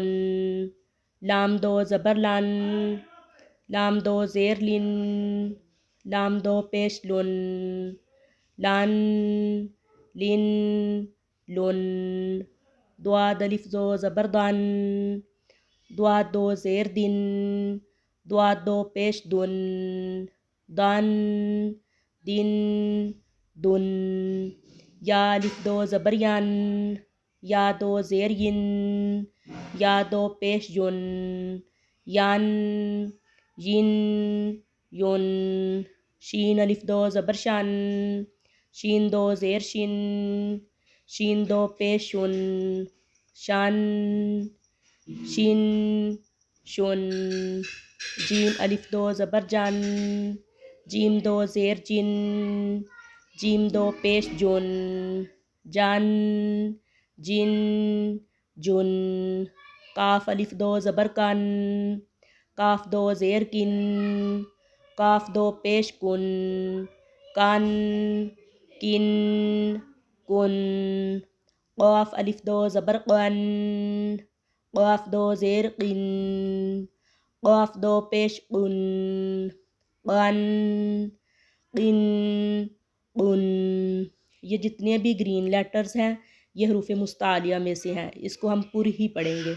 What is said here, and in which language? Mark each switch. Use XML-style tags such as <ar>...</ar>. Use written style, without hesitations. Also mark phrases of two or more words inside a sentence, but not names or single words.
<ur>لام دو زبر لَن، لام دو زیر لِن، لام دو پیش لُن، لَن، لِن، لُن. ضاد الف دو زبر ضَن، ضاد دو زیر ضِن، ضاد دو پیش ضُن، ضَن، ضِن، ضُن. یا الف دو زبر ین، یا دو زیر ین، یا دو پیش یون، ین ین یون، شین الف دو زبر شن، شین دو زیر شن، شین دو پیش شن، شن شن شن، جیم الف دو زبر جن، جیم دو زیر جن، جیم دو پیش جن، جن جن جن، کاف الف دو زبر کن، کاف دو زیر کن، کاف دو پیش کن، کن کن کن، قاف الف دو زبر قن، قاف دو زیر قن، قاف دو پیش قن، قن قن قن۔ یہ جتنے بھی</ur> <en>green letters</en> <ur>ہیں یہ حروف مستعلیہ میں سے ہیں، اس کو ہم پوری ہی پڑھیں گے۔</ur>